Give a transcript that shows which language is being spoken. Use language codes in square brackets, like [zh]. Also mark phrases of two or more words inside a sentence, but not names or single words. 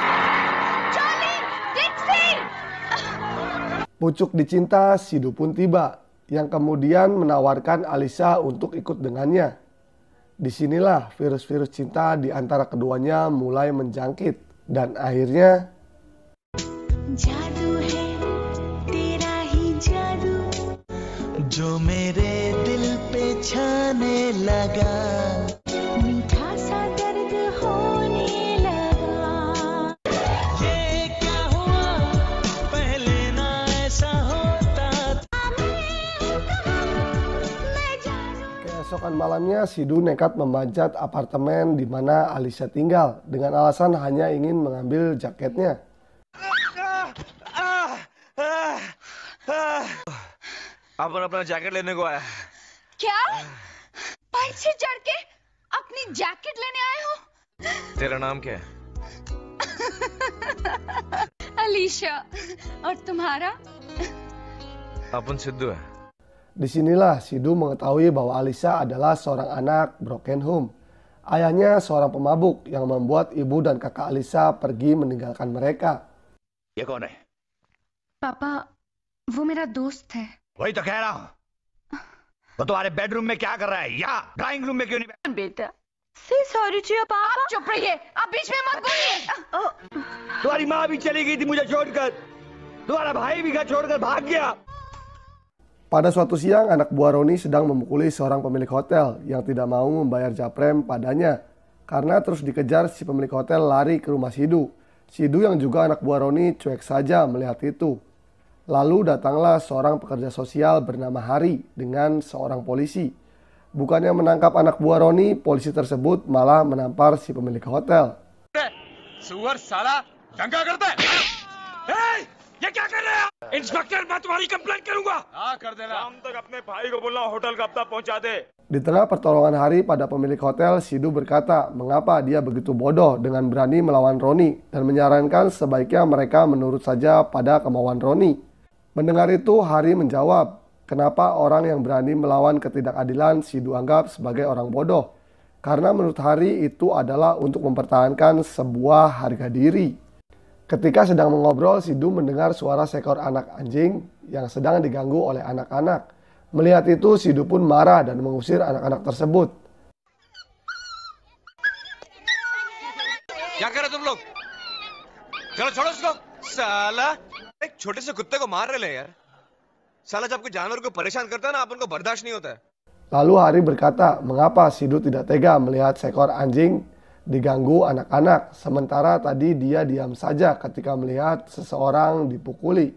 [id] Pucuk dicinta, Sidhu pun tiba, yang kemudian menawarkan Alisa untuk ikut dengannya. Disinilah virus-virus cinta di antara keduanya mulai menjangkit dan akhirnya [hi] जादू है तेरा ही जादू जो मेरे दिल पे छाने लगा मीठा सा दर्द होने लगा ये क्या हुआ पहले ना ऐसा होता [id] keesokan malamnya Sidhu nekat memanjat apartemen di mana Alisa tinggal dengan alasan hanya ingin mengambil jaketnya. [hi] अपना जैकेट लेने को आया क्या? बाइक से चढ़ के अपनी जैकेट लेने आए हो? तेरा नाम क्या है अलीशा। और तुम्हारा? अपन सिद्धू है। [id] Disinilah Sidhu mengetahui bahwa Alisa adalah seorang anak [en] broken home. [id] Ayahnya seorang pemabuk yang membuat ibu dan kakak Alisa pergi meninggalkan mereka. [hi] ये कौन है? पापा, वो मेरा दोस्त है। वही तो कह रहा हूँ। वो तुम्हारे बेडरूम में क्या कर रहा है या [en] drawing room [hi] में क्यों नहीं? बेटा, [en] say sorry [hi] चिया पापा। चुप रहिए, आप बीच में मत बोलिए। तुम्हारी माँ भी चली गई थी मुझे छोड़कर, तुम्हारा भाई भी घर छोड़कर भाग गया। [id] Pada suatu siang, anak buah Roni sedang memukuli seorang pemilik hotel yang tidak mau membayar japrem padanya. Karena terus dikejar, si pemilik hotel lari ke rumah Sidhu. Sidhu yang juga anak buah Roni cuek saja melihat itu. Lalu datanglah seorang pekerja sosial bernama Hari dengan seorang polisi. Bukannya menangkap anak buah Roni, polisi tersebut malah menampar si pemilik hotel. [hi] सुअर साला दंगा करता है। ए, ये क्या कर रहे हैं? इंस्पेक्टर, मैं तुम्हारी कंप्लेंट करूंगा। हाँ कर देना। शाम तक अपने भाई को बोलना होटल का हफ्ता पहुंचा दे। [id] Di tengah pertolongan Hari pada pemilik hotel, Sidhu berkata mengapa dia begitu bodoh dengan berani melawan Roni dan menyarankan sebaiknya mereka menurut saja pada kemauan Roni. Mendengar itu, Hari menjawab, kenapa orang yang berani melawan ketidakadilan Sidhu anggap sebagai orang bodoh. Karena menurut Hari itu adalah untuk mempertahankan sebuah harga diri. Ketika sedang mengobrol, Sidu mendengar suara seekor anak anjing yang sedang diganggu oleh anak-anak. Melihat itu, Sidu pun marah dan mengusir anak-anak tersebut. [hi] क्या कर रहे तुम लोग? चलो छोड़ो उसको। साला एक छोटे से कुत्ते को मार रहे यार। साला जब कोई जानवर को परेशान करता है ना, अपन को बर्दाश्त नहीं होता है। [id] Lalu Hari berkata, mengapa Sidu tidak tega melihat seekor anjing diganggu anak-anak, sementara tadi dia diam saja ketika melihat seseorang dipukuli.